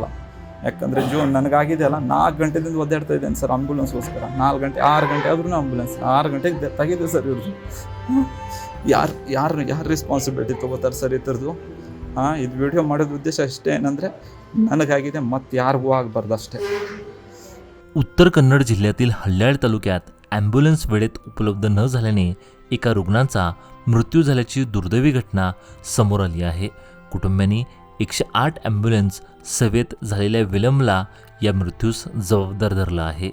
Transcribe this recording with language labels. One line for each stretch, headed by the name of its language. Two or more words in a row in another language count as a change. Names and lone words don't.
Kannada: ಯಾಕಂದರೆ ನನಗಾಗಿದೆ ಅಲ್ಲ, 4 ಗಂಟೆದಿಂದ ಒದ್ದಾಡ್ತಾ ಇದ್ದೇನೆ ಸರ್ ಆಂಬುಲೆನ್ಸ್ಗೋಸ್ಕರ. 4 ಗಂಟೆ 6 ಗಂಟೆ ಆದ್ರೂ ಆಂಬುಲೆನ್ಸ್. 6 ಗಂಟೆಗೆ ಡೆತ್ ಆಗಿದೆ ಸರ್ ಇವ್ರದ್ದು. ಯಾರು ರೆಸ್ಪಾನ್ಸಿಬಿಲಿಟಿ ತೊಗೋತಾರೆ ಸರ್ ಇದ್ರದ್ದು? ಇದು ವಿಡಿಯೋ ಮಾಡೋದು ಉದ್ದೇಶ ಅಷ್ಟೇ ಏನಂದರೆ, ನನಗಾಗಿದೆ ಮತ್ತು ಯಾರಿಗೂ ಆಗಬಾರ್ದು ಅಷ್ಟೇ.
Marathi: उत्तर कन्नड जिल्ह्यातील हल्याळ तालुक्यात ॲम्ब्युलन्स वेळेत उपलब्ध न झाल्याने एका रुग्णाचा मृत्यू झाल्याची दुर्दैवी घटना समोर आली आहे. कुटुंबियांनी 108 ॲम्ब्युलन्स सेवेत झालेल्या विलंबला या मृत्यूस जबाबदार धरला आहे.